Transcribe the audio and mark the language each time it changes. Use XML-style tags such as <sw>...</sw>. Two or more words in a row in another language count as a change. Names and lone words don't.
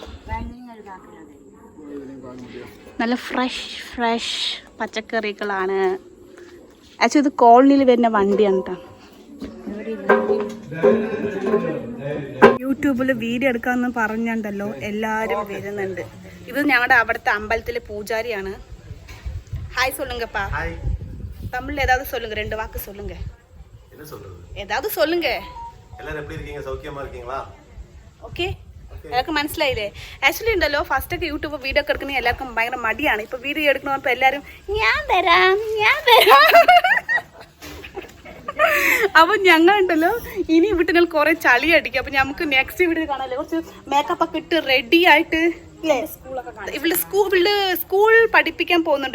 <ml>നല്ല ഫ്രഷ് പച്ചക്കറികളാണ്. ആക്ച്വലി ഇത് കോളനിയിൽ വരുന്ന വണ്ടിയാണ് കേട്ടോ. യൂട്യൂബിൽ വീഡിയോ എടുക്കാമെന്ന് പറഞ്ഞുണ്ടല്ലോ എല്ലാവരും വരുന്നുണ്ട്. ഇത് ഞങ്ങളുടെ അവിടുത്തെ അമ്പലത്തിലെ പൂജാരിയാണ്.</ml> <ta>ஹாய் சொல்லுங்கப்பா. தமிழ்ல ஏதாவது சொல்லுங்க, 2 வாக்கு சொல்லுங்க. என்ன சொல்றது? ஏதாவது சொல்லுங்க. எல்லாரும் எப்படி இருக்கீங்க? சௌக்கியமா இருக்கீங்களா?</ta> <ml>ഓക്കേ, എല്ലാവർക്കും മനസ്സിലായില്ലേ? ആക്ച്വലി ഉണ്ടല്ലോ ഫസ്റ്റ് ഒക്കെ യൂട്യൂബ് വീഡിയോ ഒക്കെ എടുക്കണമെങ്കിൽ എല്ലാവർക്കും ഭയങ്കര മടിയാണ്. ഇപ്പോൾ വീഡിയോ എടുക്കണപ്പോൾ എല്ലാവരും ഞാൻ തരാം. അപ്പോൾ ഞങ്ങളുണ്ടല്ലോ ഇനി വീട്ടിൽ കുറേ ചളി അടിക്കും. അപ്പോൾ നമുക്ക്</ml> <en>next video</en> <ml>കാണാമല്ലോ, കുറച്ച് മേക്കപ്പ് ഒക്കെ ഇട്ട് റെഡി ആയിട്ട് ഇവിടെ സ്കൂൾ പഠിപ്പിക്കാൻ പോകുന്നുണ്ട്.</ml>